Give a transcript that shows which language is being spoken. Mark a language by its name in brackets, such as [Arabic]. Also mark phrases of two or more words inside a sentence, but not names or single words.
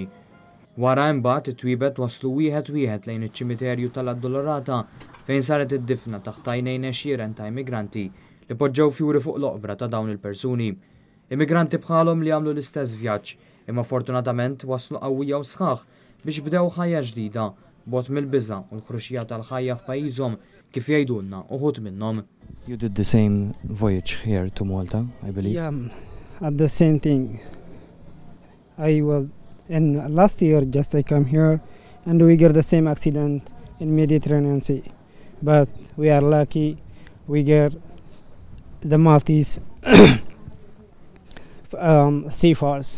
[Maltese] Wara imbagħad it-twiebet waslu wieħed lejn iċ-ċimiterju tal-Addolorata fejn saret id-difna taħt għajnejn għexieren ta' immigranti li poġġew fjuri fuq l-oqbra ta' dawn il-persuni. Immigranti bħalhom li għamlu l-istess vjaġġ, imma fortunatament waslu qawwija u sħaħ biex bdew ħajja ġdida bot mill-biża' u l-ħruxija tal-ħajja f'pajjiżhom kif jgħidulna uħud minnhom. [English] You did the same voyage here to Malta, I believe. Yeah, at the same thing. In last year just I come here and we get the same accident in Mediterranean Sea. But we are lucky we get the Maltese seafarers.